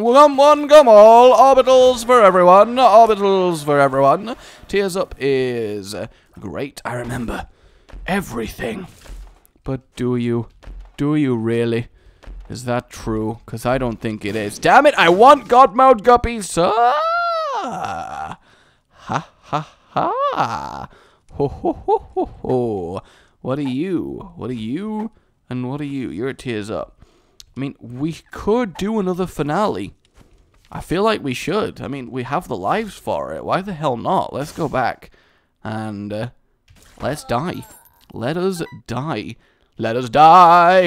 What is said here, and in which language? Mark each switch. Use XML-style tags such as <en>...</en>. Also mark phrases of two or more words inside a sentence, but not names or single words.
<en>Come one, come all. Orbitals for everyone. Orbitals for everyone. Tears Up is great. I remember everything. But do you really? Is that true? Because I don't think it is. Damn it, I want Godmode guppies. Ah. Ha, ha, ha. Ho, ho, ho, ho, ho. What are you? What are you? And what are you? You're at Tears Up. I mean, we could do another finale. I feel like we should. I mean, we have the lives for it. Why the hell not? Let's go back. And, let's die. Let us die. Let us die.</en>